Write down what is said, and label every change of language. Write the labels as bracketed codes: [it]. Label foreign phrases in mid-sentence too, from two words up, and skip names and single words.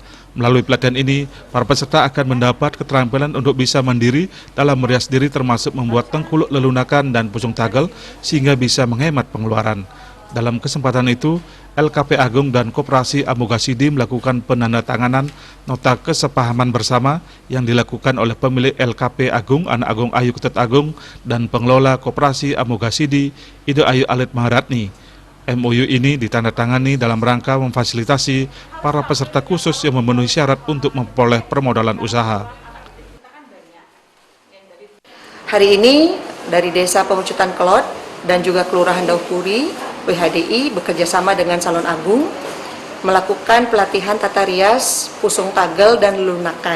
[id] Melalui pelatihan ini, para peserta akan mendapat keterampilan untuk bisa mandiri dalam merias diri termasuk membuat tengkuluk lelunakan dan pusung tagel sehingga bisa menghemat pengeluaran. Dalam kesempatan itu, LKP Agung dan Koperasi Amogasidi melakukan penandatanganan nota kesepahaman bersama yang dilakukan oleh pemilik LKP Agung, Anak Agung Ayu Ketut Agung, dan pengelola Koperasi Amogasidi, Ida Ayu Alit Maharatni. MOU ini ditandatangani dalam rangka memfasilitasi para peserta khusus yang memenuhi syarat untuk memperoleh permodalan usaha. Hari ini dari Desa Pemecutan Kelot dan juga Kelurahan Daupuri, WHDI bekerjasama dengan Salon Agung melakukan pelatihan tata rias, pusung tagel dan lelunakan.